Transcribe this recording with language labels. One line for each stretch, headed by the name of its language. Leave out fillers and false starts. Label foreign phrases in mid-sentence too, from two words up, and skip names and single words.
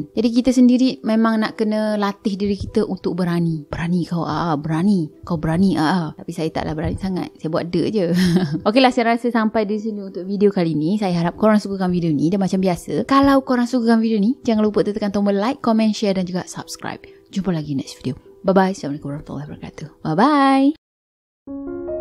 Malay: Jadi kita sendiri memang nak kena latih diri kita untuk berani. Berani kau berani. Kau berani Tapi saya taklah berani sangat. Saya buat dek je. Okeylah, saya rasa sampai di sini untuk video kali ni. Saya harap korang sukakan video ni. Dan macam biasa, kalau korang sukakan video ni, jangan lupa tekan tombol
English: like, comment, share
Malay: dan juga subscribe. Jumpa lagi
English: next video.
Malay: Bye-bye.
Arabic: Assalamualaikum warahmatullahi wabarakatuh.
Malay: Bye-bye.